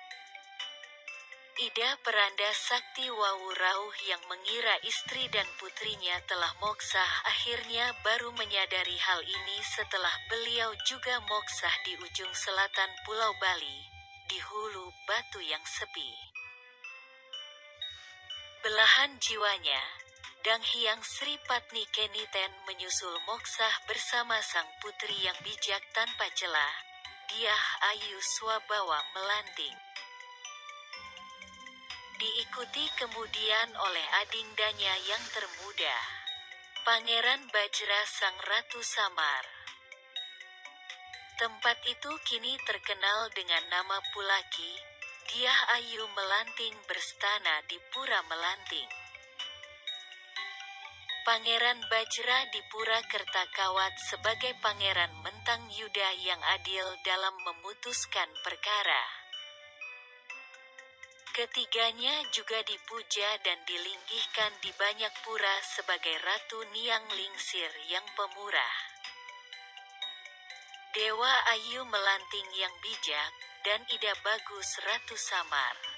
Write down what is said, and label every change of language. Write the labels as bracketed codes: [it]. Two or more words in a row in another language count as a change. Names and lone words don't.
[id] Ida Peranda Sakti Wawu Rauh yang mengira istri dan putrinya telah moksah akhirnya baru menyadari hal ini setelah beliau juga moksah di ujung selatan Pulau Bali, di hulu batu yang sepi. Belahan jiwanya, Dang Hyang Sri Patni Keniten menyusul moksah bersama sang putri yang bijak tanpa celah, Dyah Ayu Swabawa Melanting. Diikuti kemudian oleh adindanya yang termuda, Pangeran Bajra Sang Ratu Samar. Tempat itu kini terkenal dengan nama Pulaki, Dyah Ayu Melanting berstana di Pura Melanting. Pangeran Bajra di Pura Kertakawat sebagai Pangeran Mentang Yuda yang adil dalam memutuskan perkara. Ketiganya juga dipuja dan dilinggihkan di banyak pura sebagai Ratu Niang Lingsir yang pemurah, Dewa Ayu Melanting yang bijak, dan Ida Bagus Ratu Samar.